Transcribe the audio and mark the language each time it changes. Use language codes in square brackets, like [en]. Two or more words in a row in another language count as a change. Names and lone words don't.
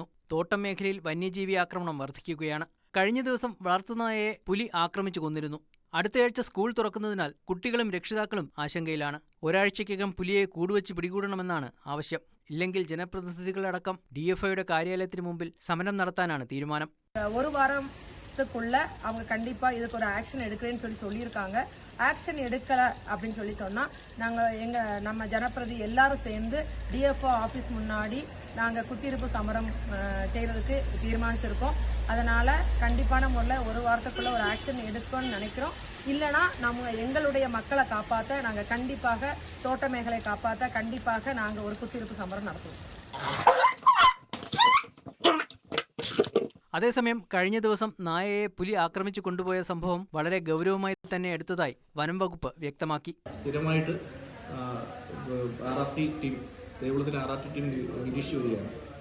[ml] തോട്ടം മേഖലയിൽ വന്യജീവി ആക്രമണം വർദ്ധിക്കുകയാണ്. കഴിഞ്ഞ ദിവസം വളർത്തുനായയെ പുലി ആക്രമിച്ചു കൊന്നിരുന്നു. അടുത്തയാഴ്ച സ്കൂൾ തുറക്കുന്നതിനാൽ കുട്ടികളും രക്ഷിതാക്കളും ആശങ്കയിലാണ്. ഒരാഴ്ചയ്ക്കകം പുലിയെ കൂടുവച്ച് പിടികൂടണമെന്നാണ് ആവശ്യം. ഇല്ലെങ്കിൽ ജനപ്രതിനിധികളടക്കം DFOയുടെ കാര്യാലയത്തിന് മുമ്പിൽ സമരം നടത്താനാണ് തീരുമാനം. [ta] ஒரு வாரத்துக்குள்ள அவங்க கண்டிப்பா இதுக்கு ஒரு ஆக்ஷன் எடுக்கிறேன்னு சொல்லியிருக்காங்க. ஆக்ஷன் எடுக்கல அப்படின்னு சொன்னா நாங்க நம்ம ஜனப்பிரதி எல்லாரும் சேர்ந்து DFO ஆபீஸ் முன்னாடி நாங்க குத்திருப்பு சமரம் செய்யறதுக்கு தீர்மானிச்சிருக்கோம். அதனால் கண்டிப்பான முறையில் ஒரு வாரத்துக்குள்ளே ஒரு ஆக்ஷன் எடுக்கணும்னு நினைக்கிறோம். இல்லைனா நம்ம எங்களுடைய மக்களை காப்பாற்ற நாங்கள் கண்டிப்பாக தோட்ட மேഖലയെ காப்பாற்ற கண்டிப்பாக நாங்கள் ஒரு குத்திருப்பு [ml] സമരം നടത്തും. അതേസമയം കഴിഞ്ഞ ദിവസം നായയെ പുലി ആക്രമിച്ചു കൊണ്ടുപോയ സംഭവം വളരെ ഗൗരവമായി തന്നെ എടുത്തതായി വനം വകുപ്പ് വ്യക്തമാക്കി. സ്ഥിരമായിട്ട് RRT ടീം ദേവികുളത്തിൽ RRT ടീം നിരീക്ഷിച്ചു വരികയാണ്.